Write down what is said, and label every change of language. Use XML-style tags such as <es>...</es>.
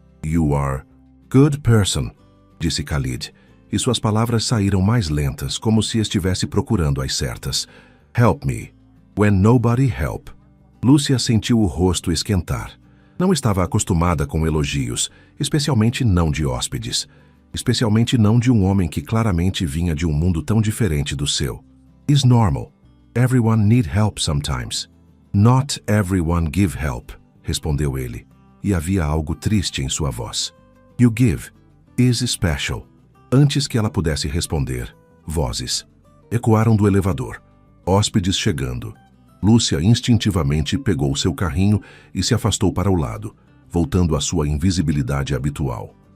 <en>"You are good person,"</en> <pt>disse Khalid, e suas palavras saíram mais lentas, como se estivesse procurando as certas.</pt> <en>"Help me. When nobody help."</en> <pt>Lúcia sentiu o rosto esquentar. Não estava acostumada com elogios, especialmente não de hóspedes. Especialmente não de um homem que claramente vinha de um mundo tão diferente do seu.</pt> <en>"It's normal. Everyone need help sometimes." "Not everyone give help,"</en> <pt>respondeu ele, e havia algo triste em sua voz.</pt> <en>"You give is special."</en> <pt>Antes que ela pudesse responder, vozes ecoaram do elevador. Hóspedes chegando. Lúcia instintivamente pegou seu carrinho e se afastou para o lado, voltando à sua invisibilidade habitual.</pt>